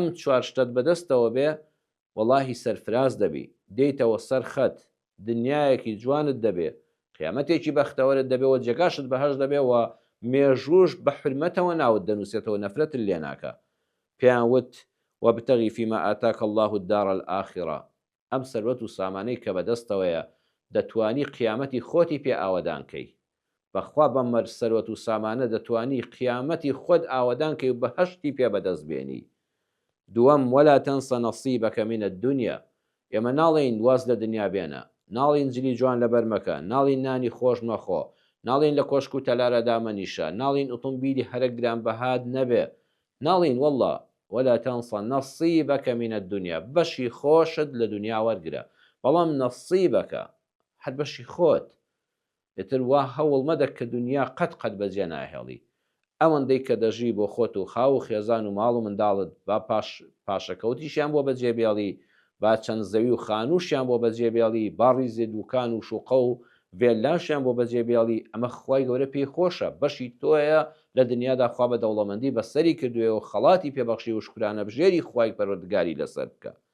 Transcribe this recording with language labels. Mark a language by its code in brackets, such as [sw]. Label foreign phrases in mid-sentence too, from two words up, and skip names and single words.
[ckb] چوار شتت بەدەستەوە بێ وەڵاهی سەرفراز دەبی دێیتەوە سەر خەت دنیایەکی جوانت دەبێ قیامەتێکی بەختەوەرت دەبێەوە جێگاشت بەهەش دەبێەوە مێژوش بە حرمەتەوە ناوت دەنووسێتەوە نەفرەت لێ ناکە پێیان وت [ar] وابتغي فيما آتاك الله الدار الآخرة [ckb] ئەم سەروەت و سامانەی کە بەدەستەوەیە دەتوانی قیامەتی خۆتی پێ ئاوەدانکەی بەخوا بەمەر سەروەت و سامانە دەتوانی قیامەتی خۆت ئاوەدانکەی و بەهەشتی پێ بەدەست بێنی دووەم [ar] ولا تنس نصيبك من الدنيا [ckb] ئێمە ناڵێن واز لە دنیا بێنە ناڵین جلی جوان لەبەر مەکە ناڵین نانی خۆش مەخۆ ناڵین لە کۆشک و تەلارە دامەنیشە ناڵین ئۆتۆمبیلی هەرە گرانبەهاد نەبێ ناڵین وەڵڵا [ar] ولا تنس نصيبك من الدنيا [ckb] بەشی خۆشت لە دنیا وەرگرە بەڵام نەسیبەکە هەر بەشی خۆت ئێتر وا هەوڵ مەدە کە دنیا قەت بەجێ ناهێڵی ئەوەندەی کە دەژی بۆ خۆت و خاو و خێزان و ماڵ و منداڵت با پاشەکەوتیشیان بۆ بەجێبێڵی با چەند زەوی و خانووشیان بۆ بەجێبێڵی با ڕیزێ دوکان و شوقە و ڤێلاشیان بۆ بەجێبێڵی ئەمە خوای گەورە پێی خۆشە بەشی تۆیە لە دنیادا خوا بە دەوڵەمەندی بەسەری کردوێ و خەڵاتی پێبەخشی و شکرانە بژێری خوای پەروەردگاری لەسەر بکە